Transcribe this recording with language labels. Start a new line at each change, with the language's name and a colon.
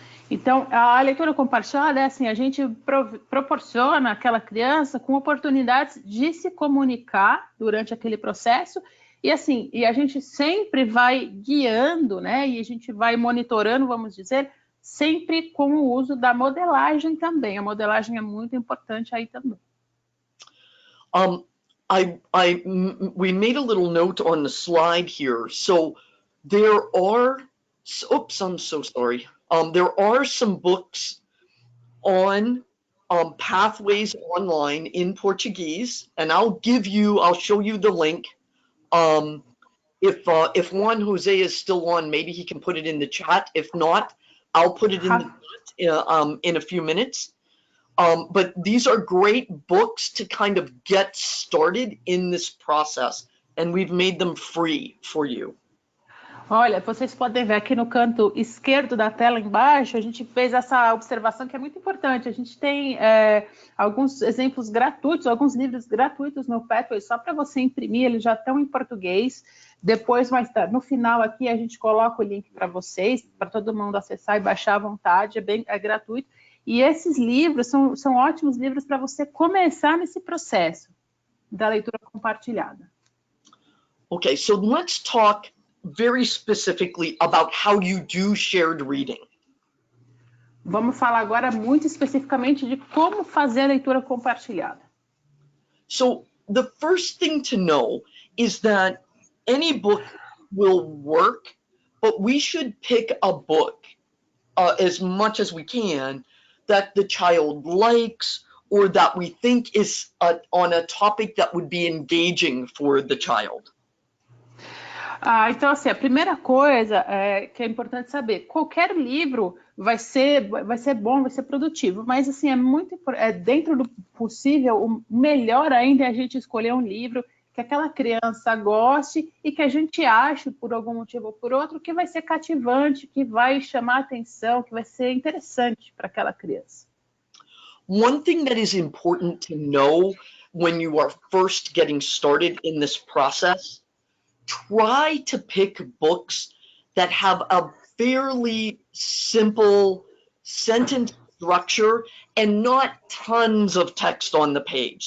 Portuguese: Então, a leitura compartilhada é assim, a gente proporciona àquela criança com oportunidades de se comunicar durante aquele processo, e assim, a gente sempre vai guiando, né, e a gente vai monitorando, vamos dizer, sempre com o uso da modelagem também. A modelagem é muito importante aí também.
English: We made a little note on the slide here. So there are, oops, I'm so sorry. There are some books on pathways online in Portuguese, and I'll show you the link. If Juan Jose is still on, maybe he can put it in the chat. If not, I'll put it in the chat in a few minutes. But these are great books to kind of get started in this process, and we've made them free for you.
Portuguese: Olha, vocês podem ver aqui no canto esquerdo da tela embaixo, a gente fez essa observação que é muito importante. A gente tem alguns exemplos gratuitos, alguns livros gratuitos no Pathway, só para você imprimir, eles já estão em português. Depois, no final aqui, a gente coloca o link para vocês, para todo mundo acessar e baixar à vontade, é gratuito. E esses livros são ótimos livros para você começar nesse processo da leitura compartilhada.
English: Okay, so let's talk very specifically about how you do shared reading.
Portuguese: Vamos falar agora muito especificamente de como fazer a leitura compartilhada.
English: So the first thing to know is that any book will work, but we should pick a book as much as we can that the child likes or that we think is on a topic that would be engaging for the child.
Portuguese: Então, assim, a primeira coisa que é importante saber, qualquer livro vai ser bom, vai ser produtivo, mas assim, dentro do possível, o melhor ainda é a gente escolher um livro que aquela criança goste e que a gente ache, por algum motivo ou por outro, que vai ser cativante, que vai chamar a atenção, que vai ser interessante para aquela criança.
English: One thing that is important to know when you are first getting started in this process, try to pick books that have a fairly simple sentence structure and not tons of text on the page.